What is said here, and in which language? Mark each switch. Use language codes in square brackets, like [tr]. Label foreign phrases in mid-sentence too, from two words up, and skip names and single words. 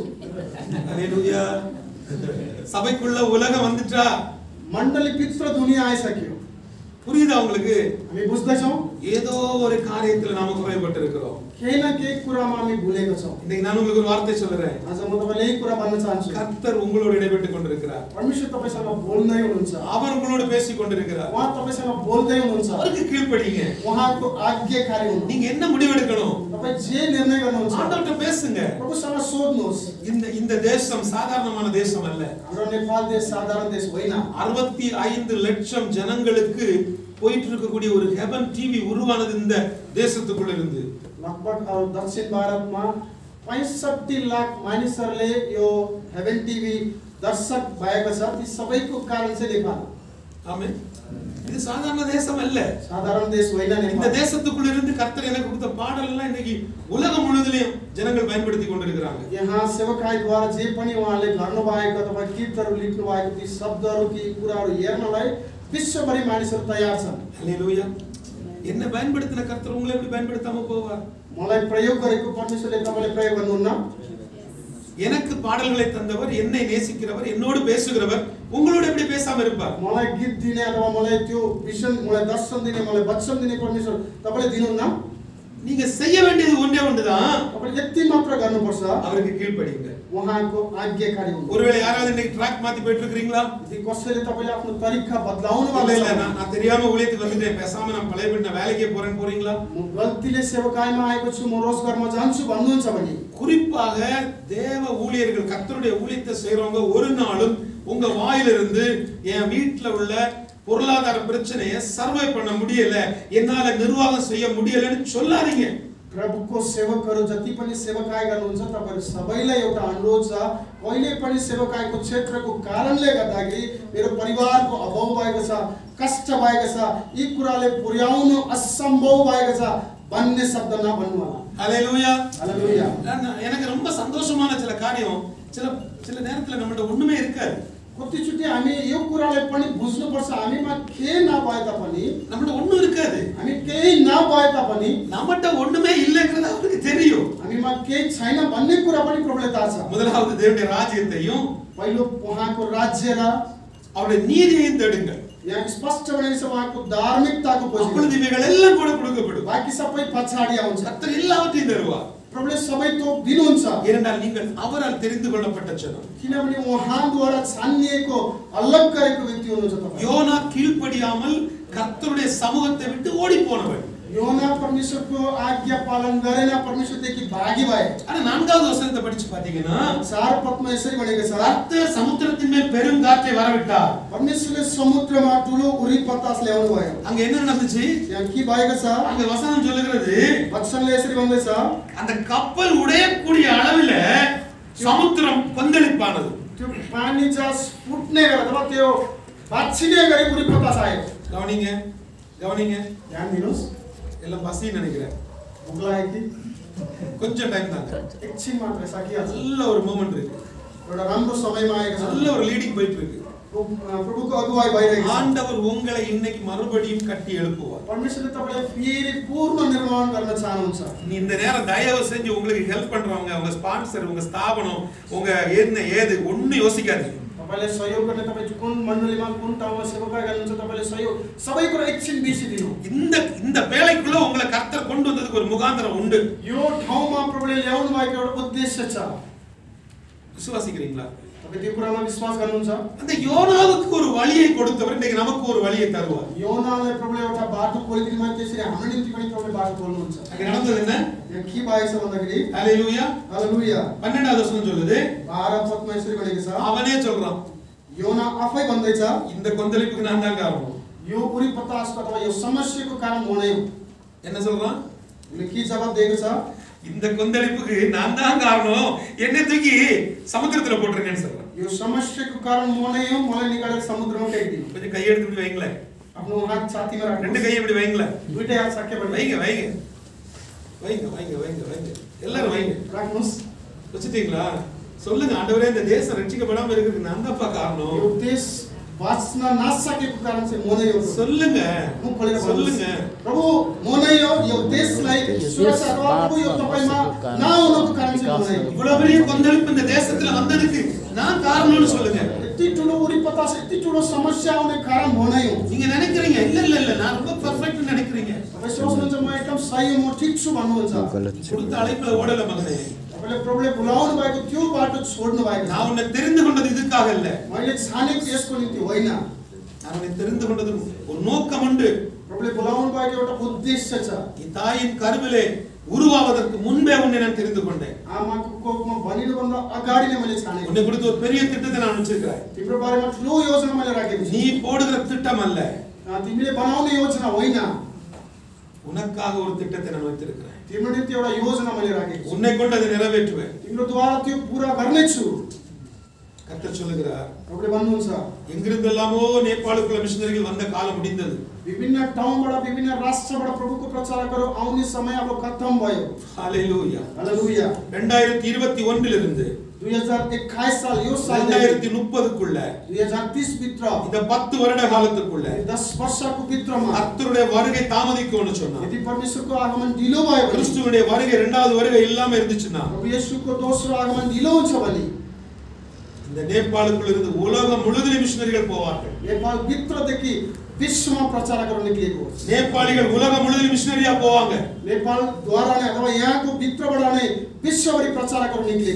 [ta] ஹalleluya. சபைக்குள்ள உலகம் வந்துட்டா, [ne] मण्डली भित्र दुनिया आइसक्यो. [ta] புரியுதா உங்களுக்கு? [ne] हामी बुझ्दैछौँ [ta] ஏதோ ஒரு காரியத்துல நாம குறைபட்டு இருக்கிறோம். [ne] केही न केही कुरामा हामी भुलेको छौँ. [ta] இன்னைக்கு நான் உங்களுக்கு ஒரு வார்த்தை சொல்றேன். [ne] आज म तपाईलाई यही कुरा भन्न चाहन्छु. [ta] கர்த்தர் உங்களோடு இடைப்பட்டு கொண்டிருக்கிறார். [ne] परमेश्वर तपाईसँग बोल्दै हुनुहुन्छ. [ta] அவர் உங்களோடு பேசிக் கொண்டிருக்கிறார். [ne] उहाँ तपाईसँग बोल्दै हुनुहुन्छ. [ta] அவருக்கு கீழ்ப்படிங்க. [ne] उहाँको आज्ञाकारी हुनुहुन्छ. [ta] நீங்க என்ன முடிவெடுக்கணும்? [ne] तपाई जे निर्णय गर्नुहुन्छ, [ta] ஆண்டவர்ட்ட பேசுங்க. [ne] प्रभुसँग सोध्नुहोस्. [ta] இந்த தேசம் சாதாரணமான தேசம் அல்ல. [ne] हाम्रो नेपाल देश साधारण देश होइन. [ta] 65 லட்சம் ஜனங்களுக்கு போயிட்டு இருக்கக்கூடிய ஒரு ஹெவன் டிவி உருவானது இந்த தேசத்துக்குள்ள இருந்து. [ne] लगभग दक्षिण भारतमा 65 लाख मानिसहरूले यो हेभन टिभी दर्शक भएको छ. ती सबैको कारण चाहिँ नेपाल. [ta] ஆமென். இது சாதாரண தேசம் அல்ல. [ne] साधारण देश होइन [ta] இந்த [ne] नेपाल. [ta] தேசத்துக்குள்ள இருந்து கர்த்தர் எனக்கு கொடுத்த பாடல் எல்லாம் இன்னைக்கு உலகம் முழுவதிலும் ஜனங்கள் பயன்படுத்தி கொண்டிருக்கிறாங்க. [ne] यहाँ सेवकाईद्वारा जे पनि उहाँले गर्नुभएको अथवा गीतहरू लेख्नु भएको ती शब्दहरू ती कुराहरू हेर्नलाई विश्वभरि मानिसहरू तयार छन्. [ta] ஹalleluya. என்ன பயன்படுத்தின கர்த்தர் உங்களை எப்படி பயன்படுத்தாம போவார்? [ne] मलाई प्रयोग गरेको परमेश्वरले तपाईलाई प्रयोग गर्नुहुन्न. [ta] எனக்கு பாடல்களை தந்தவர், என்னை நேசிக்கிறவர், என்னோடு பேசுகிறவர் உங்களோட எப்படி பேசாம இருப்பார்? [ne] मलाई गीत दिने अथवा मलाई त्यो विजन, मलाई दर्शन दिने, मलाई वचन दिने परमेश्वर तपाईले दिनुहुन्न? [ta] நீங்க செய்ய வேண்டியது ஒன்றே ஒன்றுதான். [ne] तपाईले यति मात्र गर्नुपर्छ, [ta] அவருக்கு கீழ்ப்படியுங்க. [ne] उहाँको आज्ञाकारी हुनु। [ta] ஒருவேளை யாராவது இன்னைக்கு ட்ராக் மாத்தி போயிட்டு இருக்கீங்களா? [ne] यदि कसैले तपाईले आफ्नो तरिका बदलाउनु [ta] இல்ல [ne] भएको [ta] இல்ல [ne] छ, [ta] நான் தெரியாம ஊழியத்துக்கு வந்துட்டேன், பேசாம நான் பழைய வீட்டு வேலைக்கே போறேன்னு போறீங்களா? [ne] म गल्तीले सेवकाईमा आएको छु, म रोजगारमा जान्छु भन्नुहुन्छ भने [ta] குறிப்பாக தேவ ஊழியர்கள், கர்த்தருடைய ஊழியத்தை செய்றவங்க ஒரு நாளும் உங்க வாயிலிருந்து என் வீட்டுல உள்ள பொருளாதார பிரச்சனையை சர்வை பண்ண முடியல, என்னால நிர்வாகம் செய்ய முடியலன்னு சொல்லாதீங்க. [ne] प्रभुको सेवकहरू जति पनि सेवकाई गर्नुहुन्छ तपाईहरु सबैलाई एउटा अनुरोध छ, कहिले पनि सेवकाईको क्षेत्रको कारणले गर्दाखेरि मेरो परिवारको अभाव भएको छ, कष्ट भएको छ, यी कुराले पुर्याउनु असम्भव भएको छ भन्ने शब्द नभन्नु होला। [ta] ஹல்லேலூயா [ne] हालेलुया। [ta] எனக்கு ரொம்ப சந்தோஷமான சில காரியம், சில நேரத்துல நம்மள்ட்ட ஒண்ணுமே இருக்காது. [ne] कतिचोटि हामी यो कुरालाई पनि बुझ्नुपर्छ, हामीमा के नभए तापनि, [ta] நம்மள்ட்ட ஒண்ணும் இருக்காது, [ne] हामी केही नभए तापनि, [ta] நம்மட்ட ஒண்ணுமே இல்லைங்கிறது அவருக்கு தெரியும். [ne] हामीमा केही छैन भन्ने कुरा पनि प्रभुले थाहा छ। [ta] முதலாவது தேவனுடைய ராஜ்யத்தையும் [ne] पहिलो उहाँको राज्य र [ta] அவருடைய நீதியையும் தேடுங்கள். [ne] यहाँ स्पष्ट भनेको छ उहाँको धार्मिकताको खोजी, [ta] அப்பொழுது இவைகள் எல்லாம் கூட கொடுக்கப்படும். [ne] बाँकी सबै पछाडि आउँछ। [ta] கர்த்தர் எல்லாவற்றையும் தருவார். [ne] प्रभुले सबै थोक दिनुहुन्छ, [ta] ஏனென்றால் நீங்கள் அவரால் தெரிந்து கொள்ளப்பட்ட ஜனம். [ne] किनभने उहाँद्वारा छानिएको अलग गरेको व्यक्ति हुनुहुन्छ तपाईँ। [ta] யோனா கீழ்ப்படியாமல் கர்த்தருடைய சமூகத்தை விட்டு ஓடி போனவன். [ne] योना परमेश्वरको आज्ञा पालन गरेन, परमेश्वरदेखि भागी भए। [ta] ஆனா நான்காவது வசனத்தை படிச்சு பாத்தீங்கன்னா [ne] 4 पदमा यसरी भनेको छ, [ta] கர்த்தர் சமுத்திரத்தின் மேல் பெருங்காற்றை வரவிட்டார். [ne] परमेश्वरले समुद्रमा ठुलो उरी बतास ल्याउनु भयो। [ta] அங்க என்ன நடந்துச்சு? [ne] यहाँ के भएको छ? [ta] அங்க வசனம் சொல்லுகிறது, [ne] वचनले यसरी भन्दैछ, [ta] அந்த கப்பல் உடையக்கூடிய அளவில சமுத்திரம் கொந்தளிப்பானது. [ne] त्यो पानी जस फुट्ने गरे अथवा त्यो बाछिने गरी उरी बतास आयो। [ta] கவனிங்க கவனிங்க, [ne] ध्यान दिनुस्, [ta] எல்லாம் பசின்னு நினைக்கிறேன். [ne] भोक लाग्यो कि? [ta] கொஞ்சம் டைம் தாங்க, [ne] एकछिन मात्र सकिहाल्छ। [ta] நல்ல ஒரு மூமெண்ட் இருக்கு, [ne] एउटा राम्रो समयमा आएको छ, [ta] நல்ல ஒரு லீடிங் போயிட்டு இருக்கு. [ne] प्रभुको अगुवाई भइरहेको छ। [ta] ஆண்டவர் உங்களை இன்னைக்கு மறுபடியும் கட்டி எழுப்புவார். [ne] परमेश्वरले तपाईलाई फेरि पूर्ण निर्माण गर्न चाहनुहुन्छ। [ta] நீ இந்த நேரம் தயவு செஞ்சு உங்களுக்கு ஹெல்ப் பண்றவங்க, உங்க ஸ்பான்சர், உங்க ஸ்தாபனம், உங்க என்ன ஏது ஒண்ணு யோசிக்காதீங்க. [ne] तपाईलाई सहयोग गर्ने तपाईँ कुन मण्डलीमा कुन ठाउँमा सेवाकाई गर्नुहुन्छ तपाईले सहयोग सबै कुरा एकछिन बिर्सिदिनु। [ta] இந்த வேலைக்குள்ள உங்களை கர்த்தர் கொண்டு வந்ததுக்கு ஒரு முகாந்திரம் உண்டு. [ne] यो ठाउँमा प्रभुले ल्याउनु भएको एउटा उद्देश्य छ। [ta] விசுவாசிக்கிறீங்களா? [ne] तपाईँ त्यो कुरामा विश्वास गर्नुहुन्छ? [ta] அந்த யோனாவுக்கு ஒரு வழியை கொடுத்தவர் இன்னைக்கு நமக்கு ஒரு வழியை தருவார். [ne] योनाले प्रभुले एउटा बाटो खोलिदिनु भयो, त्यसरी हाम्रो निम्ति पनि प्रभुले बाटो खोल्नुहुन्छ। [ta] அங்க நடந்தது என்ன? [ne] यहाँ के भएको छ भन्दाखेरि, [ta] ஹalleluya, [ne] हालेलुया, [ta] 12வது வசனம் சொல்லுது, [ne] 12 पदमा यसरी भनेको छ, [ta] அவனே சொல்றான், [ne] योना आफै भन्दैछ, [ta] இந்த கொந்தளிப்புக்கு நான் தான் காரணம். [ne] यो उरी पतासको अथवा यो समस्याको कारण म नै हो। [ta] என்ன சொல்றான்? [ne] उसले के जवाब दिएको छ? [ta] இந்த கொந்தளிப்புக்கு நான் தான் காரணம், என்னை தூக்கி சமுத்திரத்துல போட்டுருங்கன்னு சொல்றான். [ne] यो समस्याको कारण म नै हो, मलाई निकालेर समुद्रमा फ्याँकिदिनु। [ta] கொஞ்சம் கையை எடுத்து இப்படி வைங்களேன், [ne] आफ्नो हात छातीमा [ta] ரெண்டு [ne] राख्नु, [ta] கையை இப்படி வைங்களேன், [ne] दुईटै हात सकेपछि [ta] வைங்க வைங்க வைங்க வைங்க வைங்க வைங்க எல்லாரும் வைங்க. [ne] राख्नुस्। [ta] வச்சுட்டீங்களா? சொல்லுங்க, ஆண்டவரே இந்த தேசம் ரட்சிக்கப்படாம இருக்கிறதுக்கு நான் தான்ப்பா காரணம். [ne] यो देश बाँच्न नसकेको कारण चाहिँ म नै हो। [ta] சொல்லுங்க [ne] मुख खोलेर [ta] சொல்லுங்க. [ne] भन्नुहोस्, प्रभु म नै हो, यो देशलाई सुरक्षा अथवा प्रभु यो तपाईमा नआउनुको कारण चाहिँ म नै हो। [ta] இவ்வளவு பெரிய கொந்தளிப்பு இந்த தேசத்துல வந்ததுக்கு நான் காரணம்னு சொல்லுங்க. [ne] यति ठुलो उरी पतास, यति ठुलो समस्या आउने कारण म नै हो। [ta] நீங்க நினைக்கிறீங்க இல்ல இல்ல இல்ல நான் ரொம்ப பெர்ஃபெக்ட்னு நினைக்கிறீங்க. [ne] तपाईँ सोच्नुहुन्छ म एकदम सही हो, म ठिक छु भन्नुहुन्छ। [ta] கொடுத்த அழைப்புல ஓடல மகனே. [ne] तपाईले प्रभुले बोलाउनु भएको त्यो बाटो छोड्नु भएको छ। [ta] நான் உன்னை தெரிந்து கொண்டது இதுக்காக இல்ல, [ne] मैले छानेको यसको निम्ति होइन। [ta] நான் உன்னை தெரிந்து கொண்டது ஒரு நோக்கம் உண்டு. [ne] प्रभुले बोलाउनु भएको एउटा उद्देश्य छ। [ta] நீ தாயின் கருவிலே உருவாவதற்கு முன்பே உன்னை நான் தெரிந்து கொண்டேன். [ne] आमाको कोखमा बनिनुभन्दा अगाडि नै मैले छानेको। [ta] உன்னை குறித்து ஒரு பெரிய திட்டத்தை நான் வச்சிருக்கிறேன். [ne] तिम्रो बारेमा ठुलो योजना मैले राखेको छु। [ta] நீ போடுகிற திட்டம் அல்ல, [ne] तिमीले बनाउने योजना होइन, [ta] உனக்காக ஒரு திட்டத்தை நான் வைத்திருக்கிறேன். [ne] तिम्रो निम्ति एउटा योजना मैले राखेको छु। [ta] உன்னை கொண்டு அதை நிறைவேற்றுவேன். [ne] तिम्रोद्वारा त्यो पूरा गर्नेछु। [ta] கர்த்தர் சொல்லுகிறார், [ne] प्रभुले भन्नुहुन्छ, [ta] எங்கிருந்தெல்லாமோ நேபாளுக்குள்ள மிஷனரிகள் வந்த காலம் முடிந்தது. [ne] विभिन्न ठाउँबाट विभिन्न राष्ट्रबाट प्रभुको प्रचारकहरू आउने समय अब खत्तम भयो। [ta] ஹalleluya. [ne] हालेलुया। [ta] 2021 இலிருந்து [ne] 2021 साल यो साल [ta] 2030க்குள்ள [ne] 2030 भित्र [ta] இந்த 10 வருட காலத்துக்குள்ள [ne] 10 वर्षको भित्रमा [ta] கர்த்தருடைய வருகை தாமதிக்கும்னு சொன்னா [ne] यदि परमेश्वरको आगमन ढिलो भयो भने [ta] கிறிஸ்துவுடைய வருகை இரண்டாவது வருகை இல்லாம இருந்துச்சுன்னா [ne] प्रभु येशूको दोस्रो आगमन ढिलो हुन्छ भने [ta] இந்த நேபாளுக்குள்ள இருந்து உலகம் முழுவதும் மிஷனரிகள் போவார்கள் [ne] नेपाल भित्रदेखि विश्वमा प्रचार गर्न निक्लिएको हो [ta] நேபாளிகள் உலகம் முழுவதும் மிஷனரியா போவாங்க [ne] नेपाल द्वारा नै अथवा यहाँको भित्रबाट नै विश्वभरि प्रचार गर्न निक्लिएको